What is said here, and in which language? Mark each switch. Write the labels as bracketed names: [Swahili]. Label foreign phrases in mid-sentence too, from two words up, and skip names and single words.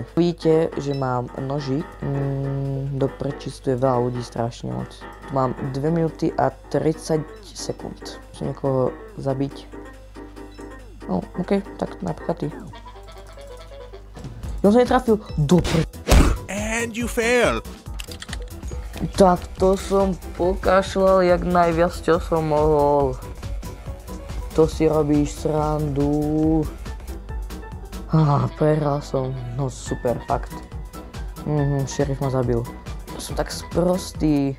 [Slovak] Vidíte, že mám nožík. Do prčic, tu je veľa ľudí, strašne moc. Tu mám 2 minúty a 30 sekúnd. Chcem niekoho zabiť. OK, tak napríklad ty. Ja som netrafil. [English] And you fail. [Slovak] Tak to som pokašľal jak najviac, čo som mohol. To si robíš srandu. Prehral som. No super, fakt. Šerif ma zabil. Som tak sprostý.